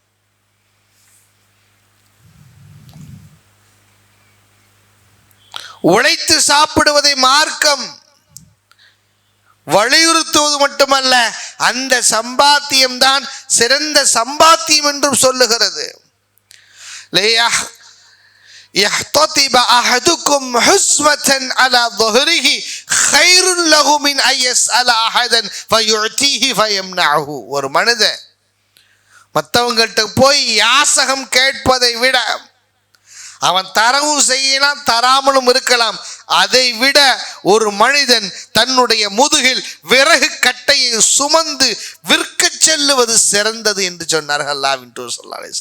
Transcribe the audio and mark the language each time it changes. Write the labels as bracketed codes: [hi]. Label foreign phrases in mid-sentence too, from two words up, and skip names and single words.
[ta] உழைத்து சாப்பிடுவதை மார்க்கம் வலியுறுத்துவது மட்டுமல்ல, அந்த சம்பாத்தியம் தான் சிறந்த சம்பாத்தியம் என்றும் சொல்லுகிறது. [ar] يحتطب أحدكم حزمة على ظهره خير له من أن يسأل أحدا فيعطيه فيمنعه. [ta] ஒரு மனிதன் மற்றவங்கள்ட்ட போய் யாசகம் கேட்பதை விட, அவன் தரவும் செய்யலாம் தராமலும் இருக்கலாம், அதை விட ஒரு மனிதன் தன்னுடைய முதுகில் விறகு கட்டையை சுமந்து விற்க செல்லுவது சிறந்தது என்று சொன்னார்கள் அல்லாஹ்வின் தூதர் [ar] صلى الله عليه وسلم.